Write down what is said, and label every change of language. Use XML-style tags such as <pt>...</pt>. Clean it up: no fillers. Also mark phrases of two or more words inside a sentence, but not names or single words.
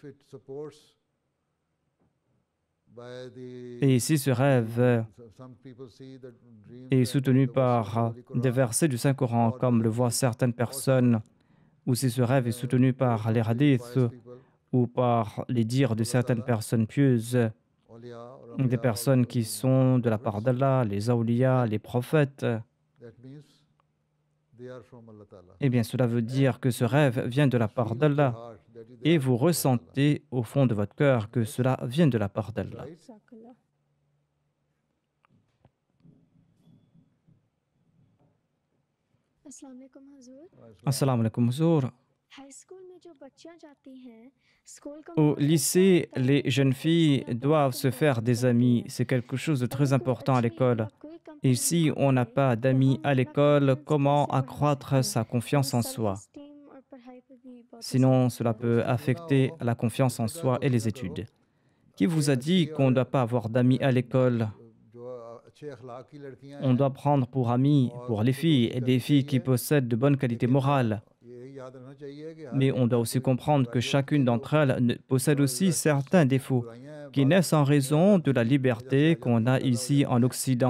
<fr>Et si ce rêve est soutenu par des versets du Saint-Coran, comme le voient certaines personnes, ou si ce rêve est soutenu par les hadiths ou par les dires de certaines personnes pieuses, des personnes qui sont de la part d'Allah, les awliya, les prophètes, eh bien cela veut dire que ce rêve vient de la part d'Allah et vous ressentez au fond de votre cœur que cela vient de la part d'Allah.</fr> <ar>السلام عليكم हुज़ूर। السلام عليكم huzour.</ar> <en>high school</en> <hi>में जो बच्चियां जाती हैं, स्कूल का</hi> <fr>Au</fr> <hi>माहौल</hi> <fr>lycée,</fr> <hi>ऐसा होता है</hi> <fr>les</fr> <hi>कि</hi> <fr>jeunes filles</fr> <hi>बच्चियां</hi> <fr>doivent</fr> <hi>बहुत</hi> <fr>se faire des</fr> <hi>करती</hi> <fr>amis.</fr> <hi>हैं।</hi> <fr>C'est quelque chose de très</fr> <hi>अगर कोई</hi> <fr>important à</fr> <hi>अच्छी</hi> <fr>l'école.</fr> <hi>या कोई</hi> <fr>Et</fr> <hi>कंपनी</hi> <fr>si</fr> <hi>ना</hi> <fr>on n'a</fr> <hi>मिले,</hi> <fr>pas</fr> <hi>तो</hi> <fr>d'amis</fr> <hi>हम</hi> <fr>à</fr> <hi>अपना</hi> <fr>l'école,</fr> <hi>कॉन्फिडेंस</hi> <fr>comment</fr> <hi>कैसे बढ़ा</hi> <fr>accroître</fr> <hi>सकते</hi> <fr>sa</fr> <hi>हैं?</hi> <fr>confiance en</fr> <hi>सेल्फ</hi> <fr>soi?</fr> <hi>एस्टीम और पढ़ाई पे भी बहुत असर</hi> <fr>Sinon,</fr> <hi>पड़ता</hi> <fr>cela</fr> <hi>है।</hi> <fr>peut affecter la confiance en soi et les études. Qui vous a dit qu'on ne doit pas avoir d'amis à l'école? On doit prendre pour amis, pour les filles, des filles qui possèdent de bonnes qualités morales. Mais on doit aussi comprendre que chacune d'entre elles possède aussi certains défauts qui naissent en raison de la liberté qu'on a ici en Occident.</fr>